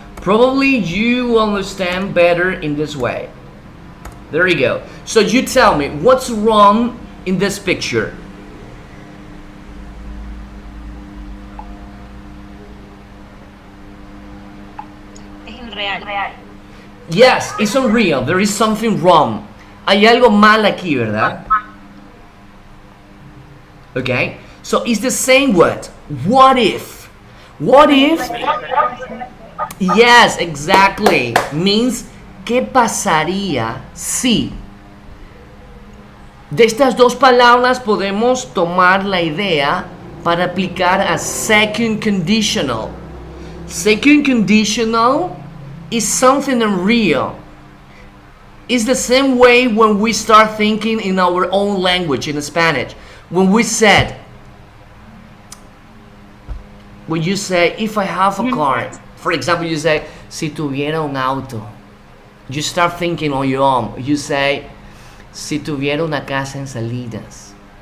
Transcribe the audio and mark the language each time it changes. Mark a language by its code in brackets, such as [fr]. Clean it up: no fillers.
[en] Probably you will understand better in this way. There you go. So you tell me, what's wrong in this picture? [es] Es irreal. [en] Yes, it's unreal. There is something wrong. [es] Hay algo mal aquí, ¿verdad? [en] Okay, so it's the same word. What if? What if? Yes, exactly. Means, [es] ¿qué pasaría si? De estas dos palabras podemos tomar la idea para aplicar a [en] second conditional. Second conditional is something unreal. It's the same way when we start thinking in our own language, in Spanish. When we said, when you say, if I have a car, for example, you say, [es] si tuviera un auto. [en] You start thinking on your own. You say, [es] si tuviera una casa en Salinas.